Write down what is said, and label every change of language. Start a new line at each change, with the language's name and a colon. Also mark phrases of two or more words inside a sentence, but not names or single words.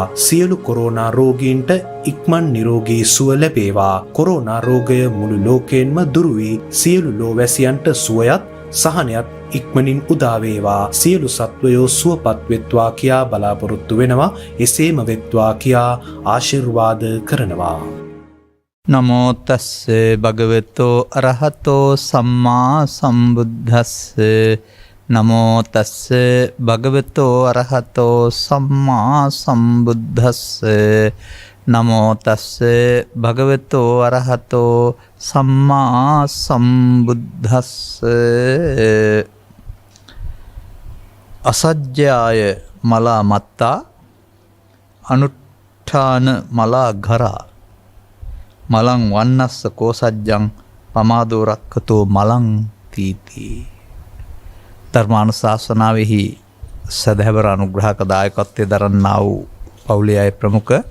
Sinhala: සියලු කොරෝනා රෝගීන්ට ඉක්මන් නිරෝගී සුව ලැබේවා. කොරෝනා රෝගය මුළු ලෝකයෙන්ම දුරු වී සියලු ලෝවැසියන්ට සුවයත් සහනයත් ඉක්මනින් උදා වේවා. සියලු සත්වයෝ සුවපත් වෙත්වා කියා බලාපොරොත්තු වෙනවා. එසේම වෙත්වා කියා ආශිර්වාද කරනවා.
Pali: නමෝ තස්ස භගවතෝ අරහතෝ සම්මා සම්බුද්දස්ස. නමෝ තස්ස භගවතෝ අරහතෝ සම්මා සම්බුද්දස්ස. නමෝ තස්ස භගවතෝ අරහතෝ සම්මා සම්බුද්දස්ස. අසජ්ජාය මලා මත්තා අනුට්ඨාන මලා ගරා මලං වන්නස්ස කෝසජ්ජං පමාදෝ රක්ඛතෝ මලං තීති.
Sinhala: ධර්මානුශාසනාවෙහි සදහැවර අනුග්‍රහක දායකත්වයේ දරන්නා වූ පවුලේ අය ප්‍රමුඛ